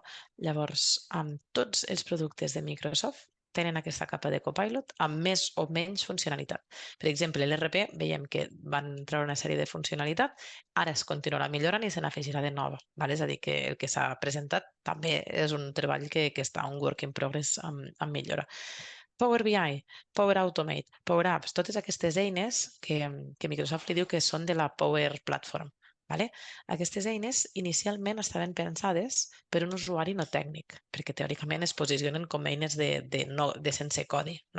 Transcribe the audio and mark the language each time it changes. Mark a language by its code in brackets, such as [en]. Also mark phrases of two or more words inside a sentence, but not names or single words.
[ca] Llavors, amb tots els productes de Microsoft tenen aquesta capa de Copilot amb més o menys funcionalitat. Per exemple, l'RP veiem que van treure una sèrie de funcionalitat, ara es continuarà millorant i se n'afegirà de nova. Vale? És a dir, que el que s'ha presentat també és un treball que està un [en] work in progress [ca] amb millora. Power BI, Power Automate, Power Apps, totes aquestes eines que Microsoft li diu que són de la Power Platform. Vale? Aquestes eines inicialment estaven pensades per un usuari no tècnic, perquè teòricament es posicionen com eines de sense codi, no?